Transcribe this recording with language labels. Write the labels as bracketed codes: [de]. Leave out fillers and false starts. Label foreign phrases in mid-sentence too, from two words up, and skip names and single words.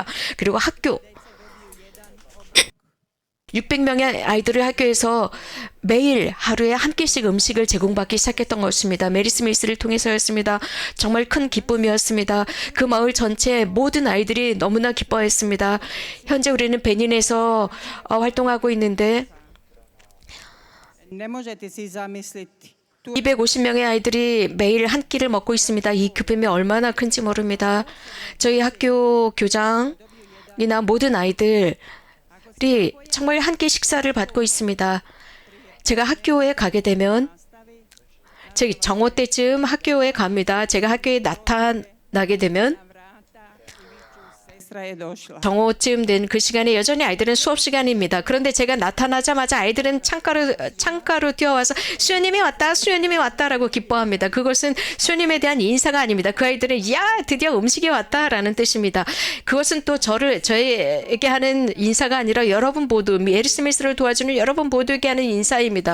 [ko] 그리고 학교 600명의 아이들을 학교에서 매일 하루에 한 끼씩 음식을 제공받기 시작했던 것입니다. 메리 스미스를 통해서였습니다. 정말 큰 기쁨이었습니다. 그 마을 전체 모든 아이들이 너무나 기뻐했습니다. 현재 우리는 베닌에서 활동하고 있는데 [hr] Ne možete si zamisliti. [ko] 250명의 아이들이 매일 한 끼를 먹고 있습니다. 이 기쁨이 얼마나 큰지 모릅니다. 저희 학교 교장이나 모든 아이들이 정말 한 끼 식사를 받고 있습니다. 제가 학교에 가게 되면 저희 정오 때쯤 학교에 갑니다. 제가 학교에 나타나게 되면 [hr] Sestra je došla. [ko] 정오쯤 된 그 시간에 여전히 아이들은 수업 시간입니다. 그런데 제가 나타나자마자 아이들은 창가로 뛰어와서 수녀님이 왔다, 수녀님이 왔다라고 기뻐합니다. 그것은 수녀님에 대한 인사가 아닙니다. 그 아이들은 야 드디어 음식이 왔다라는 뜻입니다. 그것은 또 저에게 하는 인사가 아니라 여러분 모두 메리 스미스를 도와주는 여러분 모두에게 하는 인사입니다.